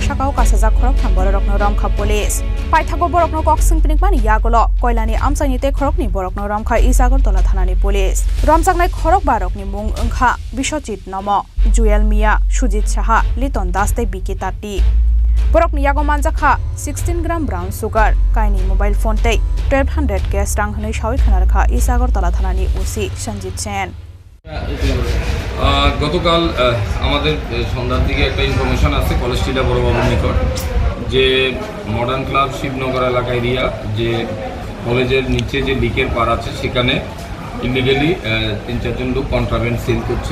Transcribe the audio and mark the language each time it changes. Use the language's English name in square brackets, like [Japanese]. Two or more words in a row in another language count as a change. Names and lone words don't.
[Kok Borok] साकाव कासाजा खरक थांबर रकनो रमखा पुलिस पाइथागो बरकनो कक्सिं पिनिकमानि यागलो कयलानि आमसाइनि ते खरकनि बरकनो रमखा इस आगरतला थानानि पुलिस रमजांनाय खरक बारकनि मुं ओंखा बिश्वजित नम जुएल मिया सुजित साहा लिटन दास ते बिकिताति बरकनि यागो मानजाखा 16 ग्राम [English] brown sugar [Kok Borok] काइनि [English] mobile phone [Kok Borok] ते 1200 कैश रां हनै सावै खनारखा इस आगरतला थानानि ओसी संजीत सेन [Bangla] গতকাল আমাদের সন্ধ্যার দিকে একটা ইনফরমেশন আছে কলেজ টিলা বড়বাবুর নিকট যে মডার্ন ক্লাব শিবনগর এলাকা এরিয়া যে কলেজের নিচে যে লিকের পার আছে সেখানে ইলিগালি 3-4 লোক [English] contraband sell [Bangla] করছে।